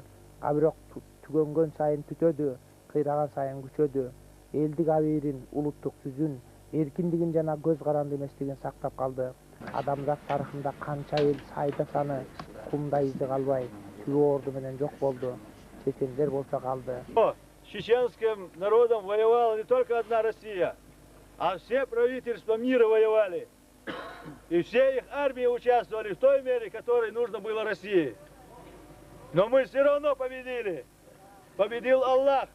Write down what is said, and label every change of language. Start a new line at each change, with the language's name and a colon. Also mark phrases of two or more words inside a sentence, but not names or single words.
Kyrgyz: А бирок түгөнгөн сайын түтөдү, кыйраган сайын күчөдү. Элдик абийирин, улуттук түзүн, эркиндигин жана көз каранды эместигин сактап калды. Адамзат тарыхында канча эл сайда саны, кумда изи калбай, түгө орду менен жок болду. Чечендер болсо калды.
Russian: С чеченским народом воевала не только одна Россия, а все правительства мира воевали. И все их армии участвовали в той мере, которой нужно было России. Но мы все равно победили. Победил Аллах.